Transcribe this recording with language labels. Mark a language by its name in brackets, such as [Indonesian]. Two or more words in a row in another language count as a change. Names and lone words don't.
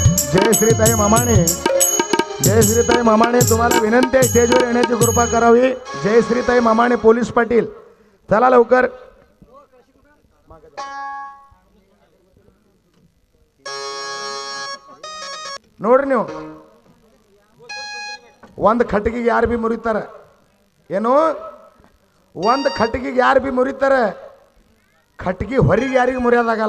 [Marathi] जय श्रीताई मामाने, जय श्रीताई मामाने तुम्हाला विनंती आहे स्टेजवर येण्याची कृपा करावी। जय श्रीताई मामाने पोलीस पाटील चला लवकर। [Kannada] ನೋಡ್ರಿ ನೀವು ಒಂದು ಖಟಗಿಗೆ ಯಾರು ಬಿ ಮುರಿತಾರೆ ಏನು, ಒಂದು ಖಟಗಿಗೆ ಯಾರು ಬಿ ಮುರಿತಾರೆ, ಖಟಗಿ ಹೊರಗೆ ಯಾರಿಗೆ ಮುರಿಯೋದಾಗಲ್ಲ।